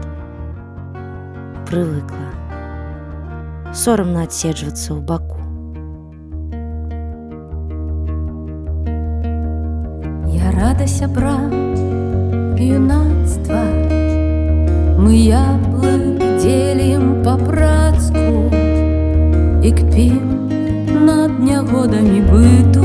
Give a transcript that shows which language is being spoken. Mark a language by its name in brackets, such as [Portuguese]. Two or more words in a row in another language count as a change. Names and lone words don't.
[Belarusian] Прывыкла. Сорамна адседжвацца ў баку. Я рада сябрам юнацтва, мы яблык [Russian] делим по-братску [Belarusian] и кпим над нягодами быту.